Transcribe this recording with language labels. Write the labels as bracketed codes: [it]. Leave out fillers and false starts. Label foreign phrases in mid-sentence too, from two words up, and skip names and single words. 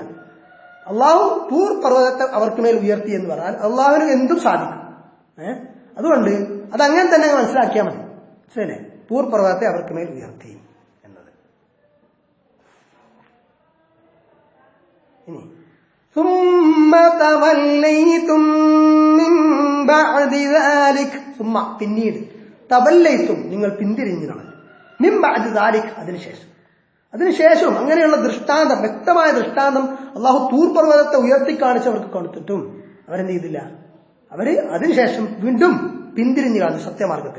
[ml] അള്ളാഹു തൂർ പർവ്വതത്തെ അവർക്ക് മേൽ ഉയർത്തി എന്ന് പറഞ്ഞാൽ അള്ളാഹുവിന് എന്തും സാധിക്കും. അതുകൊണ്ട് അതങ്ങനെ തന്നെ മനസ്സിലാക്കിയാൽ മതി. ശരി, തൂർ പർവ്വതത്തെ അവർക്ക് മേൽ ഉയർത്തി എന്നത്. ഇനി [ar] ثم توليتم من بعد ذلك ثم [ml] പിന്നീട് തവല്ലൈത്തും നിങ്ങൾ പിന്തിരിഞ്ഞു കളഞ്ഞു. [ar] من بعد ذلك [ml] അതിനുശേഷം അതിനുശേഷം അങ്ങനെയുള്ള ദൃഷ്ടാന്തം, വ്യക്തമായ ദൃഷ്ടാന്തം അള്ളാഹു തൂർ പർവ്വതത്തെ ഉയർത്തിക്കാണിച്ചവർക്ക് കൊടുത്തിട്ടും അവരെന്ത് ചെയ്തില്ല? അവര് അതിനുശേഷം വീണ്ടും പിന്തിരിഞ്ഞു കാണും സത്യമാർഗത്തിൽ.